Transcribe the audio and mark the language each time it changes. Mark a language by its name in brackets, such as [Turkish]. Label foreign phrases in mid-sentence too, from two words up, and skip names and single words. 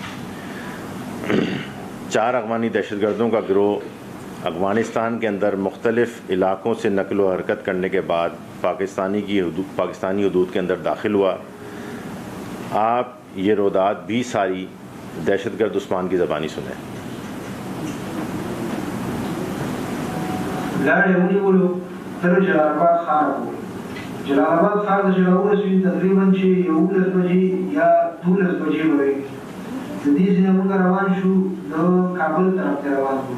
[Urdu] 4 افغانی دہشت گردوں کا گروہ افغانستان کے اندر مختلف علاقوں سے نقل و حرکت کرنے کے بعد پاکستانی حدود کے اندر داخل ہوا۔ آپ یہ رودات بھی ساری دہشت گرد عثمان کی زبانی سنیں۔ [Pashto] جلال آباد ښار ته چې راورسېدو تقریبا چې 11 بجې یا 12 بجې به وي. د دې ځایه موږ روان شو د کابل طرف ته روان شو.